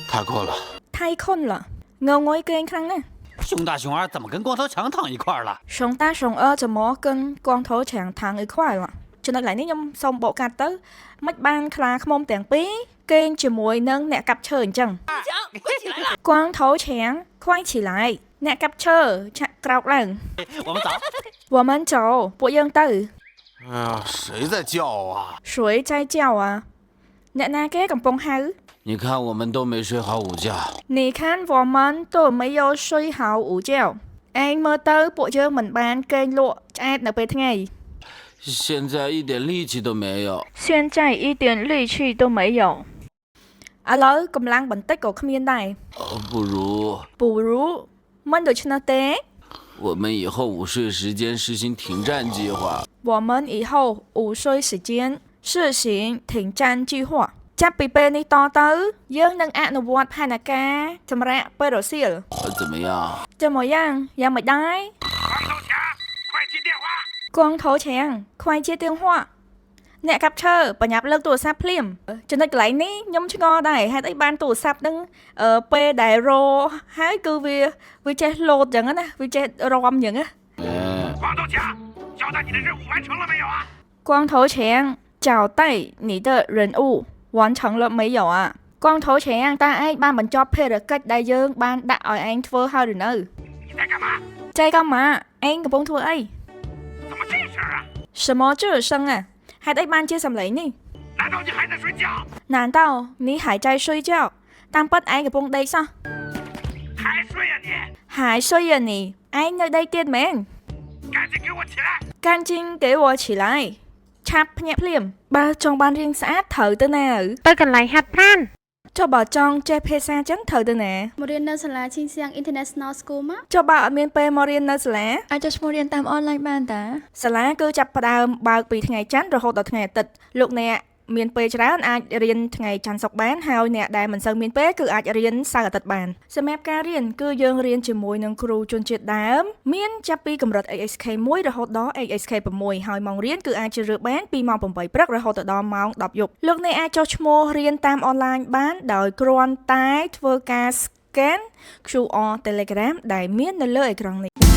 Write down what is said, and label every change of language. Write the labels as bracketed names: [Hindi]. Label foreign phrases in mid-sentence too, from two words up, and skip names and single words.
[Chinese] 太困了，太困了， [Vietnamese] ngồi kênh khăn nè. [Chinese] 熊大熊二怎么跟光头强躺一块了？熊大熊二怎么跟光头强躺一块了? [Khmer] ចំណុចឡើងនេះខ្ញុំសូមបកកាត់ទៅមិនបានខ្លាខ្មុំទាំងពីរគេងជាមួយនឹងអ្នកកាប់ឈើអញ្ចឹង [Chinese] 光头强快起来 [Khmer] អ្នកកាប់ឈើឆាក់ក្រោកឡើង [Chinese] 我们走。我们走 [Khmer] ពួកយើងទៅ [Chinese] 哎呀，谁在叫啊？谁在叫啊 [Khmer] អ្នកណាគេកំពុងហៅ [Chinese] 你看我们都没睡好午觉。你看我们都没有睡好午觉 [Khmer] ឯងមើលទៅពួកយើងមិនបានគេងលក់ឆ្អែតនៅពេលថ្ងៃ [Chinese] 现在一点力气都没有。现在一点力气都没有 [Khmer] ឥឡូវកម្លាំងបន្តិចក៏គ្មានដែរ [Chinese] 不如 [Khmer] មិនដូច្នោះទេ [Chinese] 我们以后午睡时间实行停战计划。我们以后午睡时间实行停战计划 [Khmer] ចាប់ពីពេលនេះតទៅយើងនឹងអនុវត្តផែនការសម្រាប់ពេលរសៀល [Chinese] 怎么样？ [Khmer] ចាំមកយ៉ាងមិនដែរ [Chinese] 光头强快接电话 [Khmer] អ្នកកាប់ឈើបញ្ញាប់លើកទូរស័ព្ទភ្លាមចំណុចកន្លែងនេះខ្ញុំឆ្ងល់ដែរហេតុអីបានទូរស័ព្ទនឹងពេលដែលរហើយគឺវាចេះលោតអញ្ចឹងណាវាចេះរំអញ្ចឹងណា [Chinese] 光头强，交代你的任务完成了没有啊？光头强交代你的任务完成了没有啊光头强 [Khmer] តើឯងបានបញ្ចប់ភារកិច្ចដែលយើងបានដាក់ឲ្យឯងធ្វើហើយឬនៅ [Chinese] 你在干嘛？ [Khmer] ចៃកំម៉ាឯងកំពុងធ្វើអី [Chinese] 怎么这声啊？什么这声啊 [Khmer] ហេតុអីបានជាសំឡេងនេះ [Chinese] 难道你还在睡觉？难道你还在睡觉 [Khmer] តាមពិតឯងកំពុងដេកសោះ [Chinese] 还睡呀你？还睡呀你 [Khmer] ឯងនៅដេកទៀតមែន [Chinese] 赶紧给我起来！赶紧给我起来 [Khmer] ឆាប់ភ្ញាក់ភ្លាមបើចង់បានរៀងស្អាតត្រូវទៅណា ទៅកន្លែងហាត់ប្រាណ ចុះបើចង់ចេះភាសាចឹងត្រូវទៅណា មករៀននៅសាលាឈីងសៀង International School មក ចុះបើអត់មានពេលមករៀននៅសាលា អាចចុះឈ្មោះរៀនតាមអនឡាញបានតា សាលាគឺចាប់ផ្ដើមបើកពីថ្ងៃច័ន្ទរហូតដល់ថ្ងៃអាទិត្យលោកអ្នកមានពេលច្រើនអាចរៀនថ្ងៃច័ន្ទសុក្របានហើយអ្នកដែលមិនសូវមានពេលគឺអាចរៀនសៅរ៍អាទិត្យបានសម្រាប់ការរៀនគឺយើងរៀនជាមួយនឹងគ្រូជនជាតិដើមមានចាប់ពីកម្រិត ASK 1រហូតដល់ ASK 6ហើយម៉ោងរៀនគឺអាចជ្រើសរើសបានពីម៉ោង8ព្រឹករហូតដល់ម៉ោង10យប់លោកអ្នកអាចចុះឈ្មោះរៀនតាមអនឡាញបានដោយគ្រាន់តែធ្វើការ scan QR Telegram ដែលមាននៅលើអេក្រង់នេះ